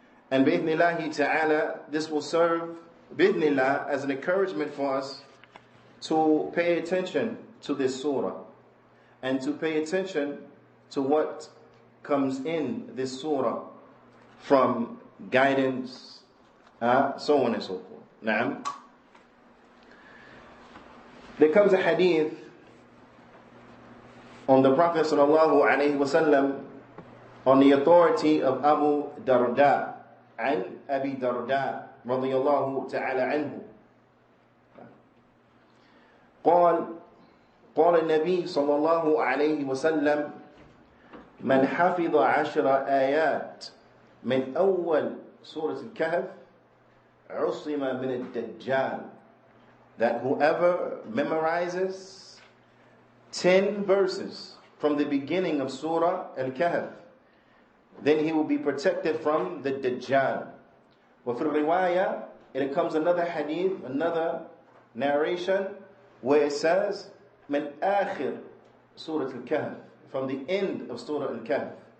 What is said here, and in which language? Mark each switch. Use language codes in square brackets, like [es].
[en] And bi'idhnillahi ta'ala, this will serve, bi'idhnillah, as an encouragement for us to pay attention to this surah and to pay attention to what comes in this surah from guidance, so on and so forth. Naam. There comes a hadith on the Prophet sallallahu alaihi wasallam on the authority of Abu Darda, [ar] عن أبي درداء رضي الله تعالى عنه قال النبي صلى الله عليه وسلم من حفظ 10 آيات من أول سورة الكهف عصم من الدجال. [en] That whoever memorizes 10 verses from the beginning of Surah Al-Kahf, then he will be protected from the Dajjal. [ar] وفي الرواية, [en] it comes another hadith, another narration, where it says, [ar] من آخر [en] Surah Al-Kahf, from the end of Surah Al-Kahf.